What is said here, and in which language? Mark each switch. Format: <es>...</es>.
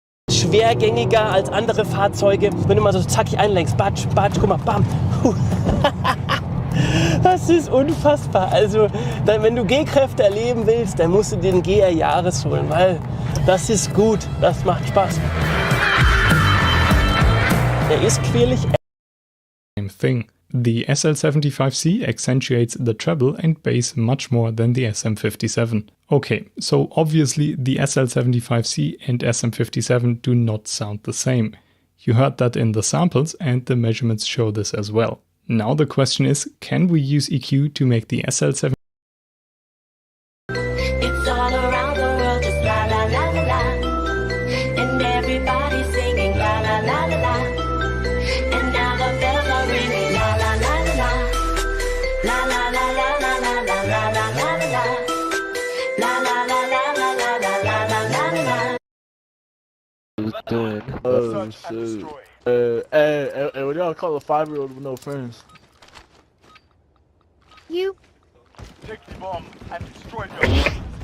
<de>Schwergängiger als andere Fahrzeuge. Wenn du mal so zackig einlenkst, batsch, batsch, guck mal, bam. Das ist unfassbar. Also, wenn du G-Kräfte erleben willst, dann musst du den GR Jahres holen, weil das ist gut, das macht Spaß. Er ist quirlig.</de> <en>Same thing. The SL75C accentuates the treble and bass much more than the SM57. Okay, so obviously the SL75C and SM57 do not sound the same. You heard that in the samples and the measurements show this as well. Now the question is, can we use EQ to make the SL7? It's all around the world, just la la la la la. And everybody's singing la la la la la. And now the bells are ringing la la la la la. La la la la la la la la la la la. La la la la la la la la la la la. Oh shit. Hey, what y'all call a 5-year-old with no friends? You. Take the bomb and destroy them.</en>